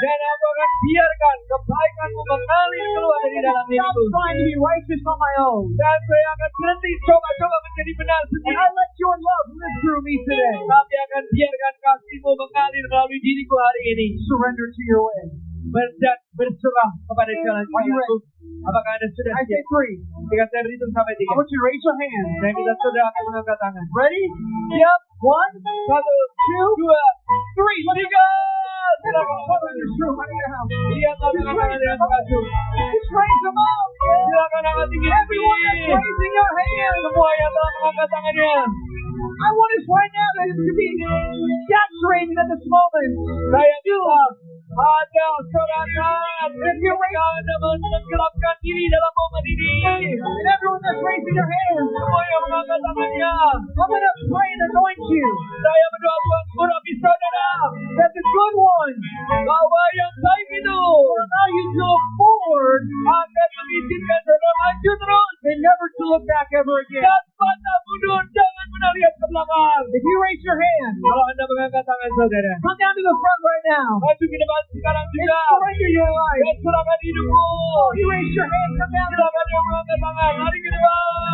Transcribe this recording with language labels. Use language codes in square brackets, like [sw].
[id] Dan aku akan biarkan kebaikanmu mengalir keluar dari dalam [en] Stop [id] diriku. [en] trying to be righteous on my own. [id] Dan saya akan berhenti coba-coba menjadi benar [en] And [id] sendiri. [en] I let your love live through me today. [id] Tapi akan biarkan kasihmu mengalir melalui diriku hari ini. [en] Surrender to your way. [id] Berserah kepada jalan jalanku. Apakah Anda sudah [en] I say [id] siap? [en] three. [id] Jika saya berhitung sampai [en] I [id] 3, [en] want you to raise your hand. [id] saya minta saudara akan mengangkat tangan. [en] Ready? [id] Siap? [en] 1, [id] 1, 2, 3. Silakan [en] Father, in this room, right now. [id] Lihat tangan tangan yang mengaju. [en] Just raise them up. [id] Silakan angkat tinggi. [en] Everyone that's raising your hand. [id] Semua yang telah mengangkat tangannya. [en] I want us right now to be saturated at this moment. [id] Saya minta ada sorangan yang menenggelamkan diri dalam momen ini. [en] And everyone that's raising their hand, [id] Semua yang mengangkat tangannya. [en] I'm going to pray and anoint you [id] Saya berdoa Tuhan urapi saudara. [en] that the good one [id] Bahwa yang baik itu [en] will allow you to look forward [id] akan mengizinkan saudara maju terus. [en] and never to look back ever again. [id] Dan pandang mundur, jangan pernah lihat ke belakang. [en] If you raise your hand, [id] Kalau Anda mengangkat tangan saudara, [en] come down to the front right now [id] maju ke depan sekarang [en] and [id] juga. [en] surrender your life. [id] Dan serahkan hidupmu. [en] You raise your hand, come down to the [id] Silakan yang mengangkat tangan, lari ke depan.